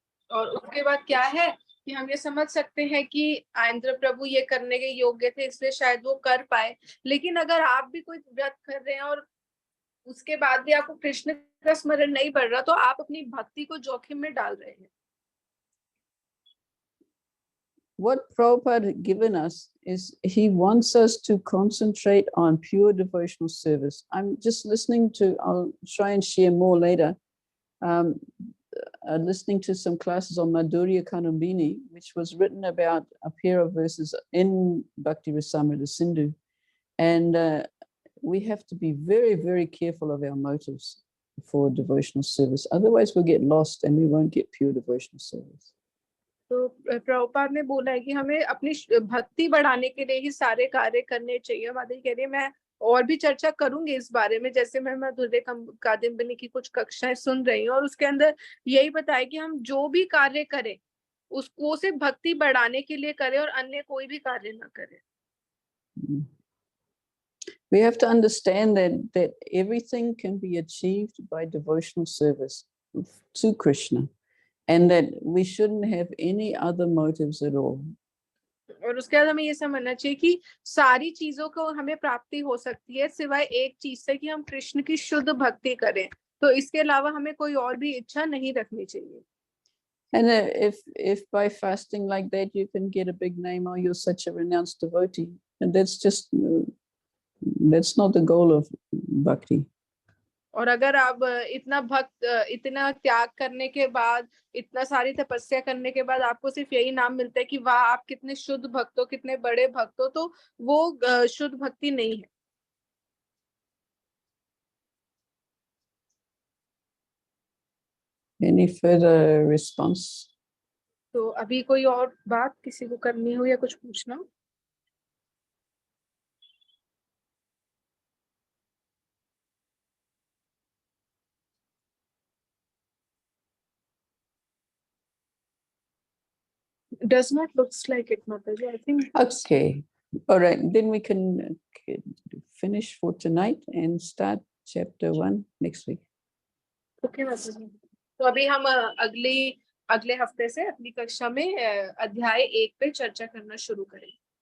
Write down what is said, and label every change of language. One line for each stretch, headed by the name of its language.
Hindi: और उसके बाद क्या है कि हम ये समझ सकते हैं कि इंद्र प्रभु ये करने के योग्य थे इसलिए शायद वो कर पाए, लेकिन अगर आप भी कोई व्रत कर रहे हैं और उसके बाद भी आपको कृष्ण का स्मरण नहीं बढ़ रहा तो आप अपनी भक्ति को जोखिम में डाल रहे हैं.
English: What Prabhupada had given us is he wants us to concentrate on pure devotional service. I'm just listening to, I'll try and share more later, listening to some classes on Madhurya Kanambini, which was written about a pair of verses in Bhakti-rasamrta-sindhu. And we have to be very, very careful of our motives for devotional service. Otherwise we'll get lost and we won't get pure devotional service.
Hindi: तो प्रभुपाद ने बोला है कि हमें अपनी भक्ति बढ़ाने के लिए ही सारे कार्य करने चाहिए. माता जी कह रही है मैं और भी चर्चा करूंगी इस बारे में, जैसे मैं मधुरे कादम्बिनी की कुछ कक्षाएं सुन रही हूँ और उसके अंदर यही बताया कि हम जो भी कार्य करें उसको सिर्फ भक्ति बढ़ाने के लिए करें और अन्य कोई भी कार्य ना करें.
English: We have to understand that everything can be achieved by devotional service to Krishna. And that we shouldn't have any other motives at all.
Hindi: और उसके बाद हमें ये समझना चाहिए कि सारी चीजों को हमें प्राप्ति हो सकती है सिवाय एक चीज से कि हम कृष्ण की शुद्ध भक्ति करें. तो इसके अलावा हमें कोई और भी इच्छा नहीं रखनी चाहिए.
English: And if by fasting like that you can get a big name, or you're such a renounced devotee, and that's not the goal of bhakti.
Hindi: और अगर आप इतना त्याग करने के बाद, इतना सारी तपस्या करने के बाद आपको सिर्फ यही नाम मिलता है कि वाह आप कितने शुद्ध भक्त हो, कितने बड़े भक्त हो, तो वो शुद्ध भक्ति नहीं है.
English: Any further response?
Hindi: तो अभी कोई और बात किसी को करनी हो या कुछ पूछना?
English: Does not looks like it, Mataji. I think. Okay. All right. Then we can finish for tonight and start chapter 1 next week. Okay, Mataji.
Hindi: तो अभी हम अगले हफ्ते से अपनी कक्षा में अध्याय 1 पे चर्चा करना शुरू करें.